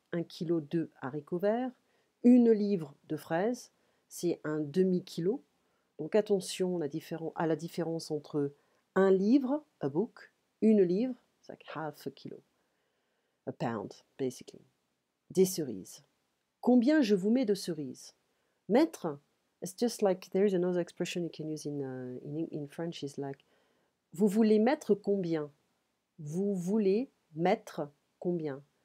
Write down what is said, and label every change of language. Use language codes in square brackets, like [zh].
[fr] 1 kilo de haricots verts. Une livre de fraises, c'est un demi-kilo. Donc attention à la différence entre un livre, a book, une livre, c'est like half a kilo, a pound, basically. Des cerises. Combien je vous mets de cerises? [en] Mettre, it's just like there is another expression you can use in French is like vous voulez mettre combien? [fr] Vous voulez mettre combien?